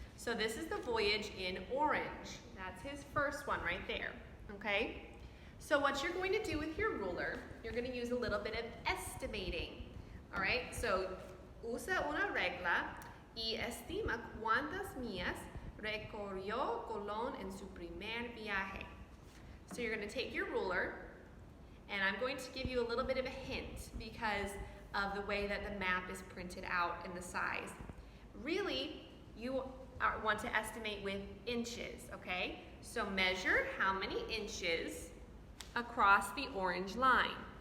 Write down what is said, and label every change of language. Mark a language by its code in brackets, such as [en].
[en] So this is the voyage in orange. That's his first one right there, okay? So what you're going to do with your ruler, you're going to use a little bit of estimating, all right? [es] So usa una regla y estima cuántas millas recorrió Colón en su primer viaje. [en] So you're going to take your ruler, and I'm going to give you a little bit of a hint because of the way that the map is printed out and the size. Really, you want to estimate with inches, okay? So measure how many inches across the orange line.